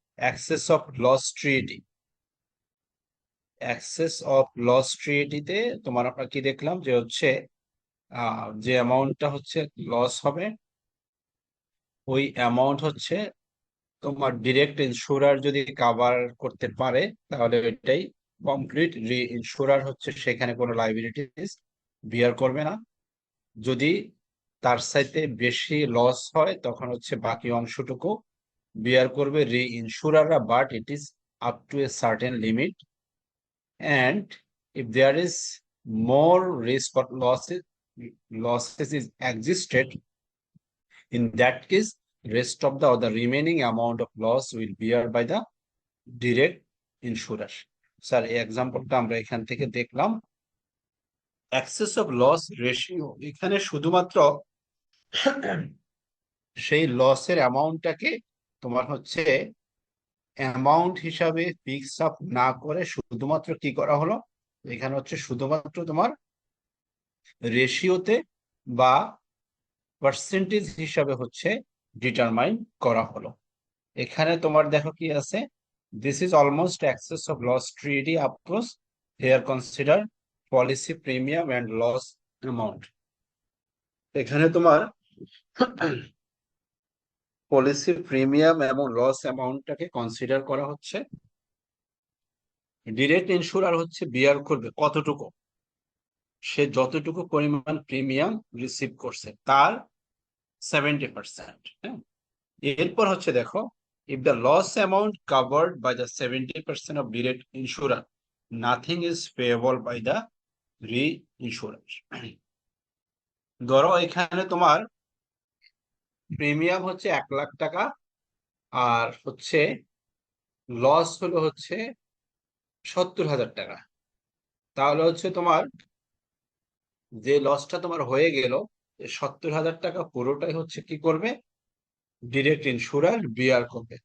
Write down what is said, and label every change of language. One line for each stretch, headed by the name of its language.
Bangla: Access of loss treaty. Access of loss ট্রিটিতে তোমার আমরা কি দেখলাম যে হচ্ছে যে অ্যামাউন্টটা হচ্ছে লস হবে, ওই অ্যামাউন্ট হচ্ছে তোমার ডিরেক্ট ইন্স্যুরার যদি কাভার করতে পারে, তাহলে ওইটাই কমপ্লিট। রি ইন্স্যুরার হচ্ছে সেখানে কোনো লাইবিলিটিস বিয়ার করবে না। যদি তার সাথে বেশি লস হয়, তখন হচ্ছে বাকি অংশটুকু বিয়ার করবে রি ইন্স্যুরাররা,
English: But it is up to a certain limit. And if there is more risk of losses is existed, in that case rest of the or the remaining amount of loss will bear by the direct insurer.
Bangla: Sir এই এক্সাম্পলটা আমরা এখান থেকে দেখলাম। Access of loss ratio এখানে শুধুমাত্র সেই লসের অ্যামাউন্টটাকে তোমার হচ্ছে অ্যামাউন্ট হিসাবে ফিক্স আপ না করে শুধুমাত্র কি করা হলো, এখানে হচ্ছে শুধুমাত্র তোমার রেশিওতে বা পার্সেন্টেজ হিসাবে হচ্ছে ডিটারমাইন করা হলো। এখানে তোমার দেখো কি আছে,
English: This is almost excess of loss treaty approach, here consider policy premium and loss amount.
Bangla: এখানে তোমার পলিসি প্রিমিয়াম এবং লস অ্যামাউন্টটাকে কনসিডার করা হচ্ছে। ডিরেক্ট ইন্স্যুরার হচ্ছে বিয়ার করবে কতটুকু, সে যতটুকু পরিমাণ প্রিমিয়াম রিসিভ করছে তার 70%। হ্যাঁ, এরপর হচ্ছে দেখো,
English: if the loss amount covered by the 70% of direct insurer, nothing is payable by the reinsurer.
Bangla: ধরো এখানে তোমার প্রিমিয়াম হচ্ছে 1 লাখ টাকা, আর হচ্ছে লস হলো হচ্ছে 70,000 টাকা। তাহলে হচ্ছে তোমার যে লসটা তোমার হয়ে গেল 70,000 টাকা পুরোটাই হচ্ছে কি করবে, ডিরেক্ট ইন্স্যুরার বিয়ার করবে।